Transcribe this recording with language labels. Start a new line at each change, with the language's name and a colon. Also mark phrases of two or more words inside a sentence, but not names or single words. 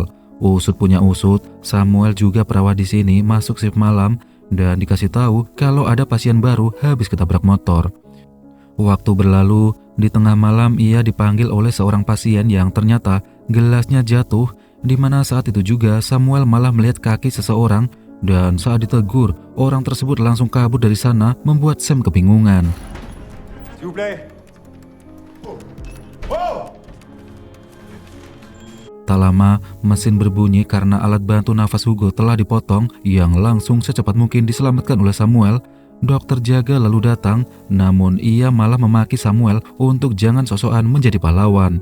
Indonesian: Usut punya usut, Samuel juga perawat di sini masuk shift malam dan dikasih tahu kalau ada pasien baru habis ketabrak motor. Waktu berlalu, di tengah malam ia dipanggil oleh seorang pasien yang ternyata gelasnya jatuh, di mana saat itu juga Samuel malah melihat kaki seseorang, dan saat ditegur, orang tersebut langsung kabur dari sana membuat Sam kebingungan.
French: S'il vous plaît. Oh.
Indonesian: Tak lama, mesin berbunyi karena alat bantu nafas Hugo telah dipotong yang langsung secepat mungkin diselamatkan oleh Samuel. Dokter jaga lalu datang, namun ia malah memaki Samuel untuk jangan sosokan menjadi pahlawan.